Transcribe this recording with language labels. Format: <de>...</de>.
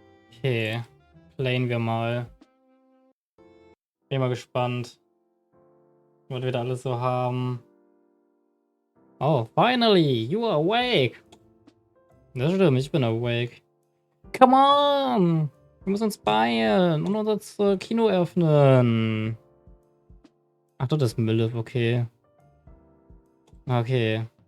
<de>Okay. Playen wir mal. Bin mal gespannt, was wir da alles so haben.</de> <en>Oh, finally, you are awake.</en> <de>Das stimmt, ich bin awake.</de> <en>Come on!</en> <de>Wir müssen uns beeilen und unser Kino öffnen. Ach, das ist Mülle, okay. Okay.</de>